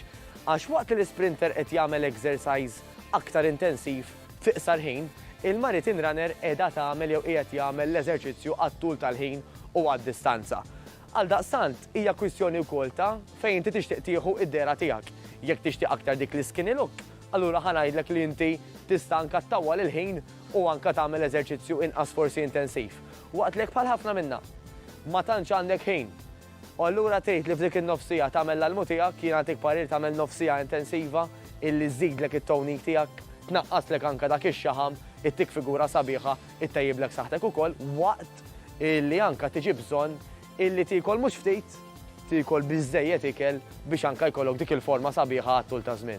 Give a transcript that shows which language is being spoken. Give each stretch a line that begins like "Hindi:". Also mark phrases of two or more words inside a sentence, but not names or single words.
Maltese: Għax waqt li l-sprinter qed jagħmel exercise aktar intensiv fi qsar ħin, il-marathon runner qiegħda tagħmel jew qiegħed jagħmel l-eżerċizzju għat-tul tal-ħin u għad-distanza. Għaldaqstant hija kwistjoni wkoll ta' fejn inti tixtieq tieħu id-dera tiegħek. Jekk tixtieq aktar dik l-
English: skinny look,
Maltese: allura ħanajdlek li inti tista' anke ttawwal il-ħin u anke tagħmel eżerċizzju inqas forsi intensiv. Waqt lek bħal ħafna minnha ma tantx għandek ħin. U allura tgħid li f'dik in-nofsija tagħmel l-almu tiegħek kien għandek parir tagħmel nofsija intensiva illi żżidlek it-toning tiegħek, tnaqqaslek anke dak ix-xaħam, ittik figura sabiħa, ittejjiblek saħtek ukoll waqt illi anke tiġi bżonn illi tiekol mhux ftit, tiekol biżżejjed ikel biex anke jkollok dik il-forma sabiħa għat-tul ta' żmien.